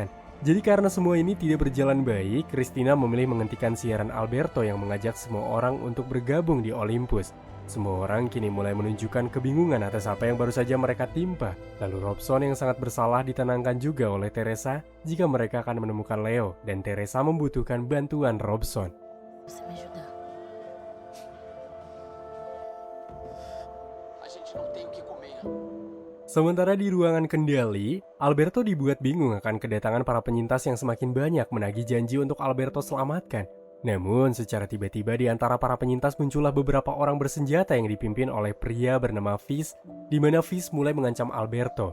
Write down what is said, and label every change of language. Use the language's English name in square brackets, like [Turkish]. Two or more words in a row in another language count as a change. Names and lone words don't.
[Indonesian] Jadi karena semua ini tidak berjalan baik, Christina memilih menghentikan siaran Alberto yang mengajak semua orang untuk bergabung di Olympus. Semua orang kini mulai menunjukkan kebingungan atas apa yang baru saja mereka timpa. Lalu Robson yang sangat bersalah ditenangkan juga oleh Teresa jika mereka akan menemukan Leo, dan Teresa membutuhkan bantuan Robson. [Portuguese] Você me ajudar. [Indonesian] Sementara di ruangan kendali, Alberto dibuat bingung akan kedatangan para penyintas yang semakin banyak menagih janji untuk Alberto selamatkan. Namun secara tiba-tiba di antara para penyintas muncullah beberapa orang bersenjata yang dipimpin oleh pria bernama Fish, di mana Fish mulai mengancam Alberto.